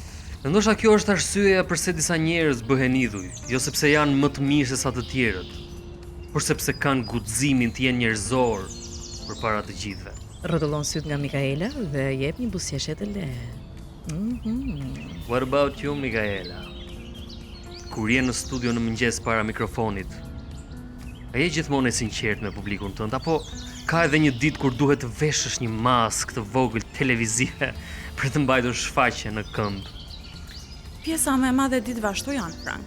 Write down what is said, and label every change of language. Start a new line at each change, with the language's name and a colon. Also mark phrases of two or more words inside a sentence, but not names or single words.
Albanian: Ndoshta kjo është arsyeja pse disa njerëz bëhen idhuj, jo sepse janë më të mirë se sa të tjerët, por sepse kanë guximin të jenë njerëzor përpara të gjithëve. Rrotullon syt nga Mikaela dhe jep një buzëqeshje të lehtë.
English: What about you, Mikaela?
Albanian: Kur je në studio në mëngjes para mikrofonit, a je gjithmonë e sinqert me publikun tënd apo ka edhe një ditë kur duhet të veshësh një maskë të vogël televizive për të mbajtur shfaqje në këmbë? Pjesa më e madhe e ditëve ashtu janë, Frank.